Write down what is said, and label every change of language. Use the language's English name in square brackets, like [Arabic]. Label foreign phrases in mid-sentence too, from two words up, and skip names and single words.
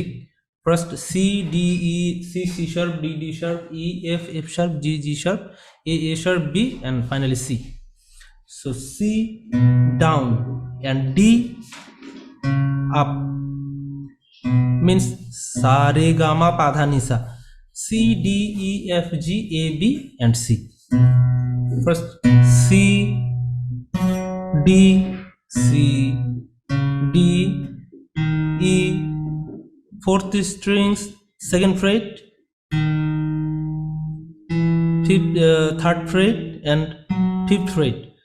[English] First C, D, E, C, C sharp, D, D sharp, E, F, F sharp, G, G sharp, A sharp, B, and finally C. So C down and D up means [Hindi] sa re ga ma pa dha ni sa. [English] C, D, E, F, G, A, B, and C. First C, D, C, D, E, fourth strings, second fret, third fret, and fifth fret.